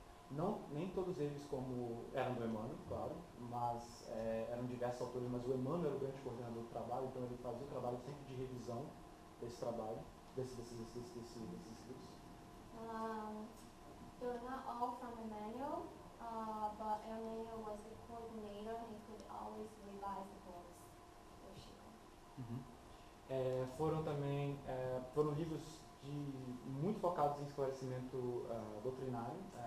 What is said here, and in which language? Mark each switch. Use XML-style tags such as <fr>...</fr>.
<pt>Não, nem todos eles como eram do Emmanuel, claro, mas eram diversos autores, mas o Emmanuel era o grande coordenador do trabalho, então ele fazia o trabalho sempre de revisão desse trabalho, desses escritos.</pt> <en>They're not all from Emmanuel, but Emmanuel was the coordinator. He could always revise the books for Chico.</en> <pt>Foram também foram livros muito focados em esclarecimento doutrinário.</pt>